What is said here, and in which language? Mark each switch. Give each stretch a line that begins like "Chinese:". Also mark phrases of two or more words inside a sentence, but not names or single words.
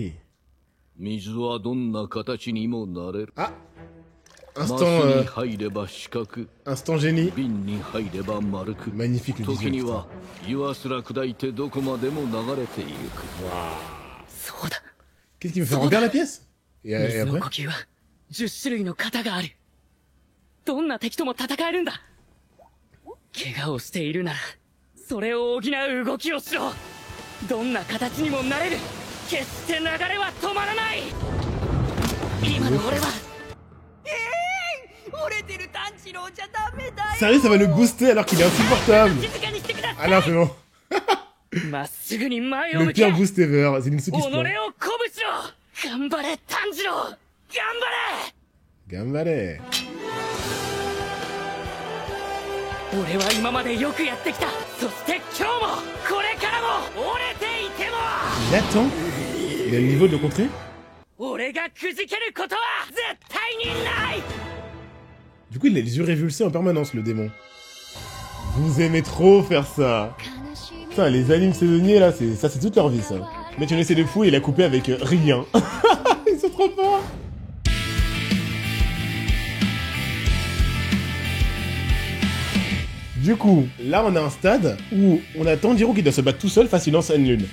French: Urokodaki. Ah, instant génie. Magnifique le visuel. Wow. Qu'est-ce qui me fait remplir la pièce? Et après?
Japanese: 10 種類の型がある。どんな敵とも戦えるんだ。怪我をしているなら、それを補う動きをしろ。どんな形にもなれる。決して流れは止まらない。今の俺は。折れてる炭治郎じゃダメだよ。
French: Sérieux, ça va le booster alors qu'il est insupportable. Ah non, c'est bon. Le pire boost ever, c'est une soupe qui se prend. Gambare.
Japanese: 俺は今までよくやってきた。そして今日もこれからも折れていても。
French: Il attend. Il a le niveau de le contrer.
Japanese: 俺がくじけることは絶対にない。
French: Du coup, il a les yeux révulsés en permanence, le démon. Vous aimez trop faire ça. Putain, les animes saisonniers, là, c'est toute leur vie, ça. Mettre une essai de fou et la couper avec rien. Ils sont trop forts. Du coup, là, on a un stade où on a Tanjiro qui doit se battre tout seul face à une ancienne lune.